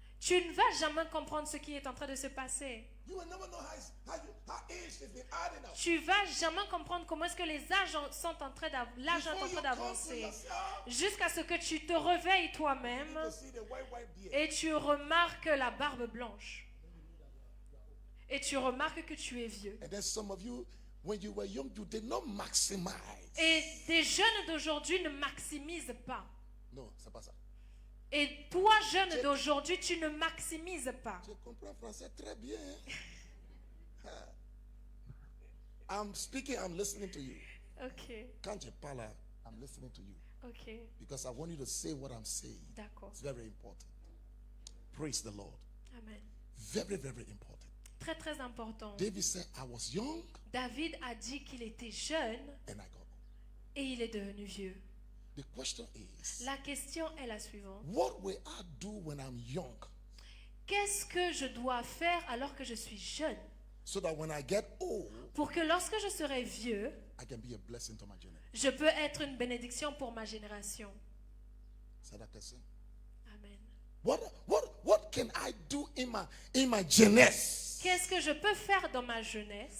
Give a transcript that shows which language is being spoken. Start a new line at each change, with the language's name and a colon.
French: Tu ne vas jamais comprendre ce qui est en train de se passer.
English: You will never know how age has been adding up.
French: Tu vas jamais comprendre comment est-ce que les âges sont en train l'âge est en
English: Before
French: train
English: you come to
French: d'avancer.
English: yourself,
French: Jusqu'à ce que tu te réveilles
English: you
French: toi-même
English: need to see the white beard.
French: et tu remarques la barbe blanche. Et tu remarques que tu es vieux.
English: And then some of you, when you were young, you did not maximize.
French: Et des jeunes d'aujourd'hui ne maximisent pas. Non, c'est pas ça. Et toi, jeune d'aujourd'hui, tu ne maximises pas. Je comprends français très bien.
English: I'm speaking, I'm listening to you. Ok,
French: Quand je parle,
English: I'm listening to you. ok, Because I want you to say what I'm saying.
French: d'accord.
English: It's very important. Praise the Lord. Amen. Very, very important.
French: Très, très important.
English: David said, I was young
French: David a dit qu'il était jeune
English: and I got old.
French: et il est devenu vieux.
English: The question is,
French: La question est la suivante.
English: what will I do when I'm young
French: Qu'est-ce que je dois faire alors que je suis jeune
English: so that when I get old,
French: pour que lorsque je serai vieux,
English: I can be a blessing to my generation?
French: je peux être une bénédiction pour ma génération?
English: Say that question. Amen. What can I do in my jeunesse?
French: Qu'est-ce que je peux faire dans ma jeunesse?